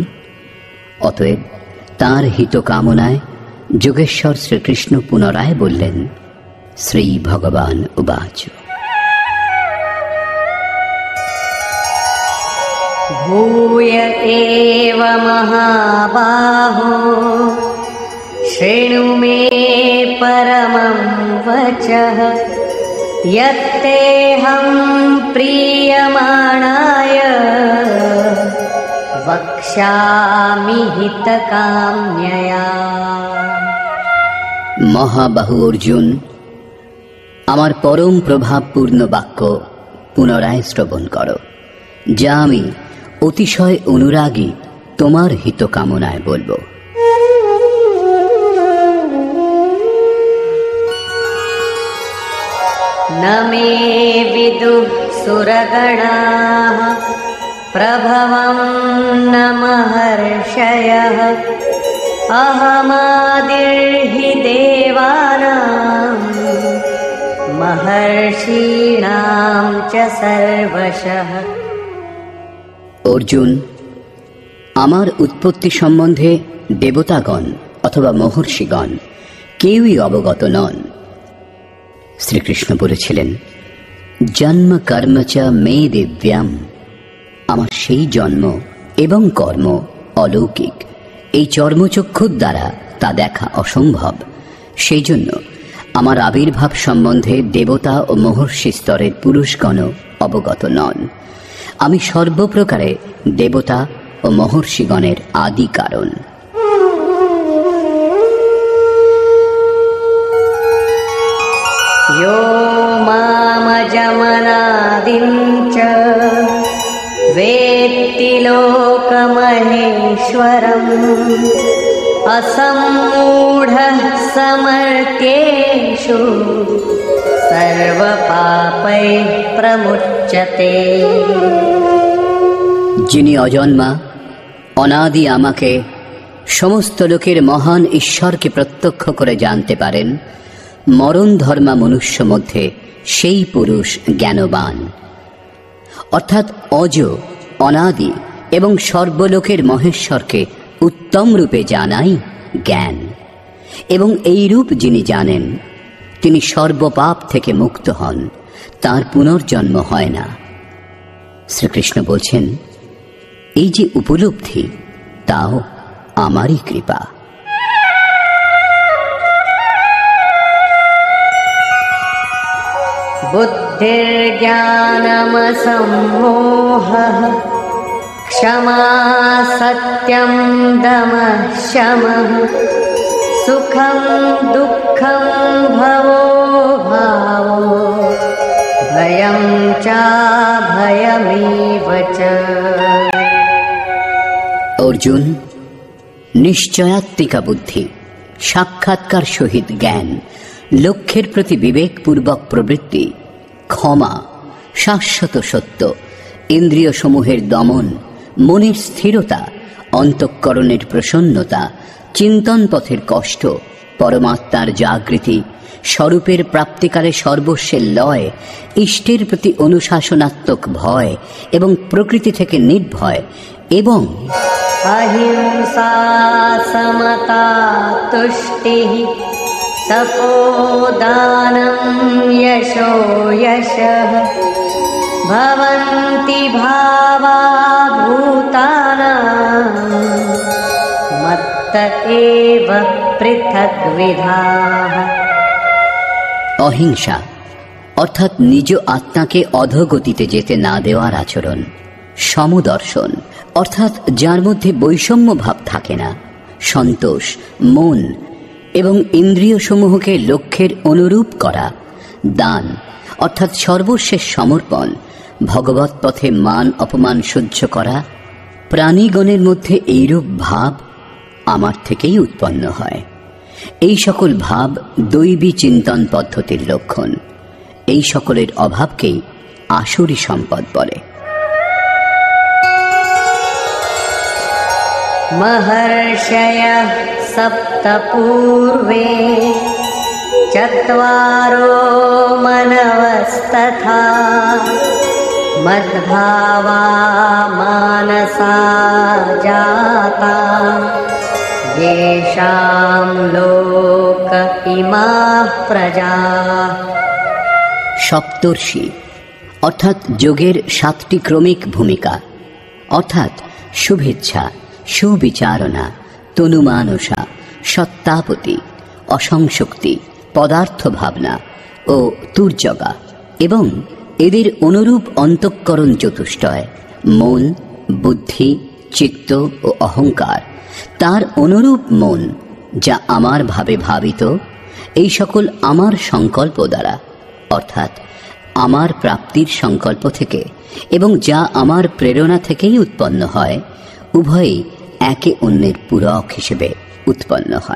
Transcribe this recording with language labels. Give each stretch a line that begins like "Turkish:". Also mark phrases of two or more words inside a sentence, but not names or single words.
Bangla: অতএব তাঁর হিত কামনায় যোগেশ্বর শ্রীকৃষ্ণ পুনরায় বললেন,
Sanskrit: শ্রী ভগবান উবাচ, ভূয় এব মহাবাহো শৃণু মে পরমং বচঃ यत्तेऽहं प्रीयमाणाय वक्ष्यामि हितकाम्यया।
Bangla: মহাবাহু অর্জুন, আমার পরম প্রভাবপূর্ণ বাক্য পুনরায় শ্রবণ করো, যা আমি অতিশয় অনুরাগী তোমার হিত কামনায় বলবো।
Sanskrit: न मे विदुः सुरगणाः प्रभवं न महर्षयः अहमादिर्हि देवानां महर्षीणां च सर्वशः।
Bangla: অর্জুন, আমার উৎপত্তি সম্বন্ধে দেবতাগণ অথবা মহর্ষিগণ কেউই অবগত নন।
Sanskrit: শ্রীকৃষ্ণ বলেছিলেন, জন্ম কর্ম চ মে দিব্যাম।
Bangla: আমার সেই জন্ম এবং কর্ম অলৌকিক, এই চর্মচক্ষুর দ্বারা তা দেখা অসম্ভব। সেই জন্য আমার আবির্ভাব সম্বন্ধে দেবতা ও মহর্ষি স্তরের পুরুষগণ অবগত নন। আমি সর্বপ্রকারে দেবতা ও মহর্ষিগণের আদি কারণ।
Sanskrit: यो मामजमनादिं च वेत्ति लोकमहेश्वरम् असम्मूढः समर्थ्येषु পাপैः प्रमुच्यते।
Bangla: যিনি অজন্মা, অনাদি আমাকে, সমস্ত লোকের মহান ঈশ্বরকে প্রত্যক্ষ করে জানতে পারেন, মরণ ধর্মা মনুষ্য মধ্যে সেই পুরুষ জ্ঞানবান। অর্থাৎ অজ, অনাদি এবং সর্বলোকের মহেশ্বরকে উত্তম রূপে জানাই জ্ঞান। এবং এই রূপ যিনি জানেন, তিনি সর্বপাপ থেকে মুক্ত হন, তার পুনর্জন্ম হয় না। শ্রীকৃষ্ণ বলছেন, এই যে উপলব্ধি, তাও আমারই কৃপা।
Sanskrit: बुद्धिर्ज्ञानमसम्मोहः क्षमा सत्यं दमः शमः सुखं दुःखं भवो भावो भयं चाभयमेव च।
Bangla: অর্জুন, নিশ্চয়াত্মিকা বুদ্ধি, সাক্ষাৎকার সহিত জ্ঞান, লক্ষ্যের প্রতি বিবেকপূর্বক প্রবৃত্তি, ক্ষমা, শাশ্বত সত্য, ইন্দ্রিয় সমূহের দমন, মনের স্থিরতা, অন্তঃকরণের প্রসন্নতা, চিন্তন পথের কষ্ট, পরমাত্মার জাগৃতি, স্বরূপের প্রাপ্তিকালে সর্বস্বের লয়, ইষ্টের প্রতি অনুশাসনাত্মক ভয় এবং প্রকৃতি থেকে নির্ভয়, এবং
Sanskrit: अहिंसा समता तुष्टिः तपोदानं यशो यशः भवन्ति भावा भूतानां मत्त एव पृथग्विधाः।
Bangla: অহিংসা অর্থাৎ নিজ আত্মাকে অধোগতিতে যেতে না দেওয়ার আচরণ, সমদর্শন অর্থাৎ যার মধ্যে বৈষম্য ভাব থাকে না, সন্তোষ, মন এবং ইন্দ্রিয় সমূহকে লক্ষ্যের অনুরূপ করা, দান অর্থাৎ সর্বশেষ সমর্পণ, ভগবৎ পথে মান অপমান সহ্য করা, প্রাণীগণের মধ্যে এইরূপ ভাব আমার থেকেই উৎপন্ন হয়। এই সকল ভাব দৈবী চিন্তন পদ্ধতির লক্ষণ। এই সকলের অভাবকেই আসুরি সম্পদ বলে।
Sanskrit: महर्षयः सप्त पूर्वे चत्वारो मनवस्तथा मद्भावा मानसा जाता येषां लोक इमाः प्रजाः।
Bangla: সপ্তর্ষি অর্থাৎ যোগের 7টি ক্রমিক ভূমিকা, অর্থাৎ শুভেচ্ছা, সুবিচারণা, তনুমানসা, সত্তাপতি, অসংশক্তি, পদার্থ ভাবনা ও তুর্যগা, এবং এদের অনুরূপ অন্তঃকরণ চতুষ্টয়, মন, বুদ্ধি, চিত্ত ও অহংকার, তার অনুরূপ মন যা আমার ভাবে ভাবিত, এই সকল আমার সংকল্প দ্বারা অর্থাৎ আমার প্রাপ্তির সংকল্প থেকে এবং যা আমার প্রেরণা থেকেই উৎপন্ন হয়, উভয়ই একে অন্যের পূরক হিসেবে উৎপন্ন হয়।